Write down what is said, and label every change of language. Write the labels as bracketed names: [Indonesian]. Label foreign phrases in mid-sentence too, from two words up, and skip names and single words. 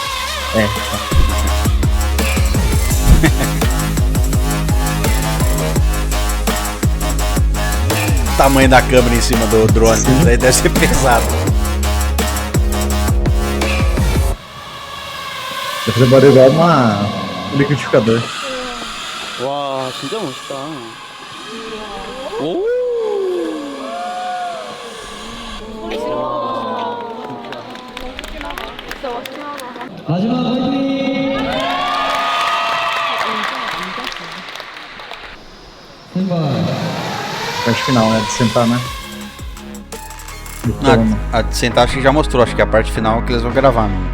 [Portuguese] O tamanho da câmera em cima do drone, isso daí deve ser pesado. Deve fazer barulho igual um liquidificador. [Korean] 와 진짜 멋있다. 오. 마지막 화이팅! 스탠바이. [Portuguese] Parte final, né? De sentar, né? Do trono. A de sentar acho que já mostrou, acho que é a parte final que eles vão gravar.